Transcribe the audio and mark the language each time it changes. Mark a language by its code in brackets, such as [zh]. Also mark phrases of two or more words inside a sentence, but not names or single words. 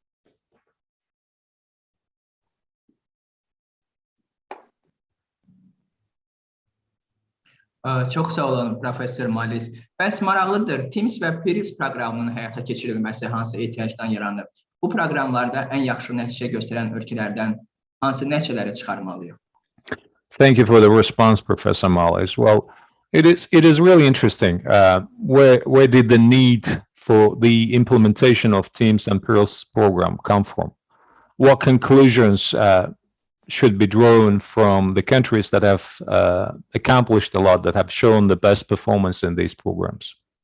[az] Çox sağ olun, Professor Mullis. Bəs maraqlıdır, TIMSS və PIRLS proqramının həyata keçirilməsi hansı ehtiyacdan yaranır? Bu proqramlarda ən yaxşı nəticə göstərən ölkələrdən hansı nəticələri çıxarmalıyıq? [en] Thank you for the response, Professor Mullis. Well, it is really interesting. Where did the need for the implementation of TIMSS and PIRLS program come from? What conclusions should be drawn from the countries that have accomplished a lot, that have shown the best performance in these programs?